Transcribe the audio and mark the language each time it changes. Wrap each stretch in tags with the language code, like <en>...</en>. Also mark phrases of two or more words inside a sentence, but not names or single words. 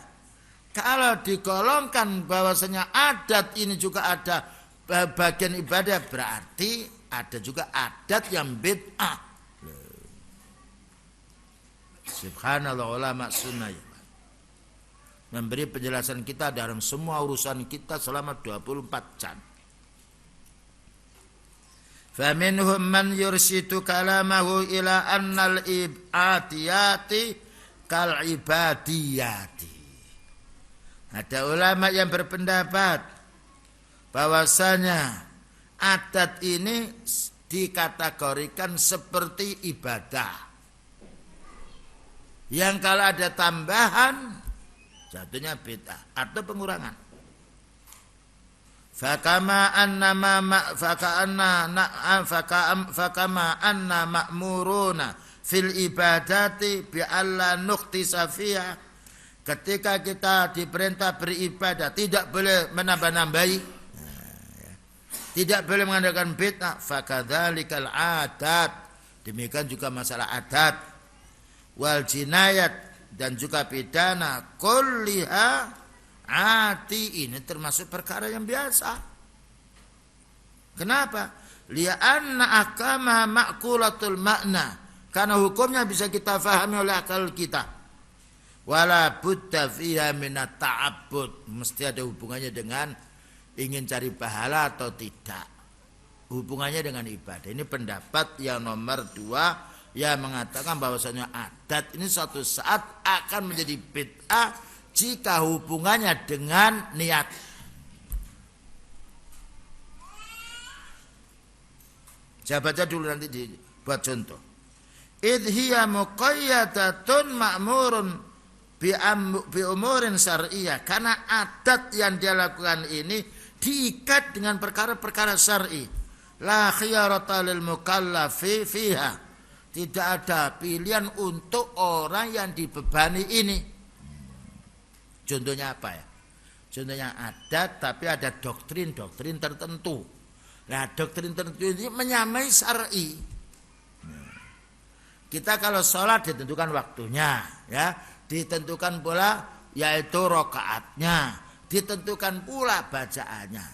<id>Kalau digolongkan bahwasanya adat ini juga ada bagian ibadah, berarti ada juga adat yang bid'ah. Subhanallah, ulama sunnah ya, memberi penjelasan kita dalam semua urusan kita selama 24 jam.</id> <ar>فمنهم من يرسل كلامه إلى أن العاديات كالعباديات.</ar> <id>Ada ulama yang berpendapat bahwasanya adat ini dikategorikan seperti ibadah. Yang kalau ada tambahan jatuhnya bid'ah atau pengurangan.</id> <ar>فكما أنا مأمورون في العبادة بألا ننقص فيها.</ar> <id>Ketika kita diperintah beribadah tidak boleh menambah-nambahi, tidak boleh mengadakan bid'ah.</id> <ar>فكذلك العادات,</ar> <id>demikian juga masalah adat,</id> <ar>والجنايات,</ar> <id>dan juga pidana,</id> <ar>كلها آتي,</ar> <id>ini termasuk perkara yang biasa. Kenapa?</id> <ar>لأن أحكام معقولة المعنى,</ar> <id>karena hukumnya bisa kita fahami oleh akal kita.</id> <ar>ولا بد فيها من التعبد,</ar> <id>mesti ada hubungannya dengan ingin cari pahala atau tidak, hubungannya dengan ibadah. Ini pendapat yang nomor 2 yang mengatakan bahwasanya adat ini suatu saat akan menjadi bid'ah jika hubungannya dengan niat. Saya baca dulu nanti buat contoh.</id> <ar>إذ هي مقيدة مأمور بأمور شرعية,</ar> <id>karena adat yang dia lakukan ini diikat dengan perkara-perkara syar'i.</id> <ar>لا خيرة للمكلف فيها,</ar> <id>tidak ada pilihan untuk orang yang dibebani ini. Contohnya apa ya? Contohnya adat tapi ada doktrin-doktrin tertentu. Nah, doktrin tertentu ini menyamai syar'i. Kita kalau sholat ditentukan waktunya, ya, ditentukan pula yaitu rakaatnya, ditentukan pula bacaannya.</id>